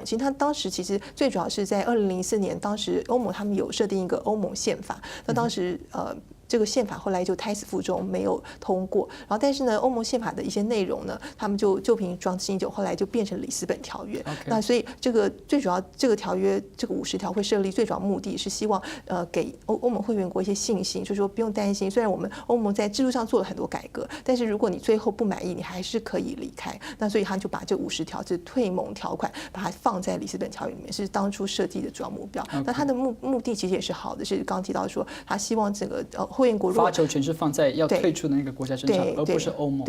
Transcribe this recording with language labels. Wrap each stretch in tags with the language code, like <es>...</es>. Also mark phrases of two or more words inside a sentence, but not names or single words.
<zh>其實他當時其實最主要是在2004年，當時歐盟他們有設定一個歐盟憲法，那當時這個憲法後來就胎死腹中沒有通過，然後但是呢，歐盟憲法的一些內容呢，他們就憑裝新酒，後來就變成里斯本條約。那所以這個最主要這個條約這個50條會設立，最主要目的是希望給歐盟會員國一些信心，就是說不用擔心，雖然我們歐盟在制度上做了很多改革，但是如果你最後不滿意，你還是可以離開。那所以他就把這50條這退盟條款，把它放在里斯本條約裡面，是當初設計的主要目標。那他的目的其實也是好的，是剛剛提到說，他希望整個会员国发球权是放在要退出的那个国家身上，而不是欧盟。</zh>